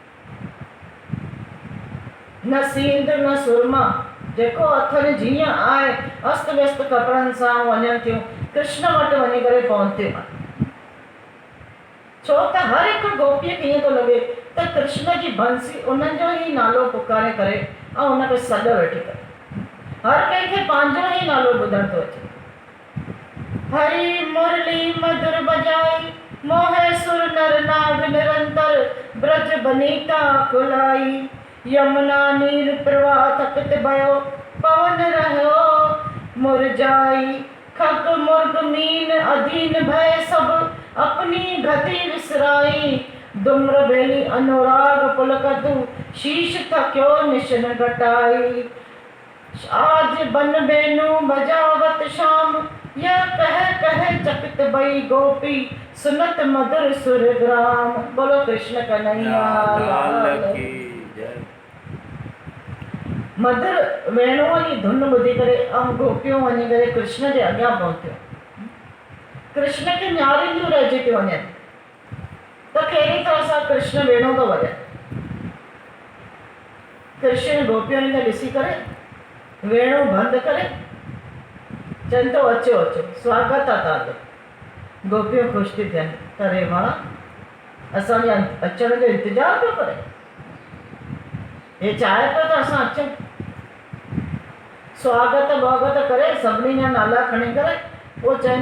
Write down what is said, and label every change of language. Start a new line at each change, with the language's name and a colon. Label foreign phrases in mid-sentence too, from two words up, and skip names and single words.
Sindhi: न सींद न सुरमा जेको अथनि जीअं आहे अस्त व्यस्त कपिड़नि सां वञनि थियूं कृष्ण वटि वञी करे पहुतियूं छो त हर हिकु गोपीअ खे ईअं थो लॻे त कृष्ण जी बंसी उन्हनि जो ई नालो पुकारे करे ऐं उनखे सॾ वेठी करे हर कंहिंखे पंहिंजो ई नालो ॿुधण थो अचे
Braj: हरी मुरली मधुर बजाई मोहे सुर नर नाग निरंतर ब्रज बनीता खुलाई यमुना नीर प्रवाह थकित भयो पवन रहो मुरझाई खग मुर्ग मीन अधीन भय सब अपनी गति विसराई दुम्र बेली अनुराग पुलकतु शीश थक्यो निशन घटाई आज बन बेनु बजावत शाम यह कह चकित बई गोपी सुनत मधुर सुर ग्राम
Hindi: बोलो कृष्ण कन्हैया लाल की जय।
Sindhi: मधुर वेणुअ जी धुन ॿुधी करे ऐं गोपियूं वञी करे कृष्ण जे अॻियां पहुतियूं कृष्ण खे निहारींदियूं रहिजी थियूं वञनि त कहिड़ी तरह सां कृष्ण वेणु थो वॼे कृष्ण गोपियुनि खे ॾिसी करे वेणु बंदि करे चवनि थो अचो अचो स्वागत आहे तव्हांजो गोपियूं ख़ुशि थी थियनि त रे मां असांजे अचण जो इंतज़ारु पियो करे हे चाहे पियो त असां अचूं स्वागत ॿागत करे सभिनी जा नाला खणी करे पोइ चवनि